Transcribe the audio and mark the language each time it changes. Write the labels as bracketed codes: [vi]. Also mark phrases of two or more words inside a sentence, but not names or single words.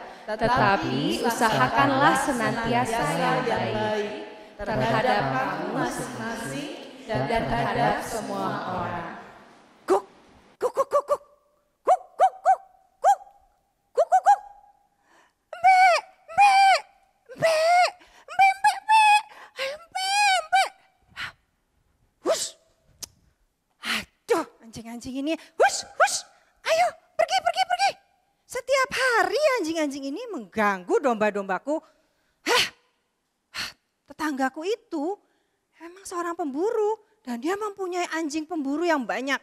[id] Tetapi usahakanlah senantiasa yang baik terhadap kamu masing-masing dan terhadap semua orang. Kuk, kuk, kuk, kuk, kuk, kuk, kuk, kuk, kuk, kuk, kuk, kuk. Mbe, mbe, mbe, mbe, mbe, mbe, ayo mbe, mbe. Hush. Aduh, anjing-anjing ini. Hush, hush. Ayo, pergi, pergi, pergi. Setiap hari anjing-anjing ini mengganggu domba-dombaku. Hah, tetanggaku itu memang seorang pemburu dan dia mempunyai anjing pemburu yang banyak.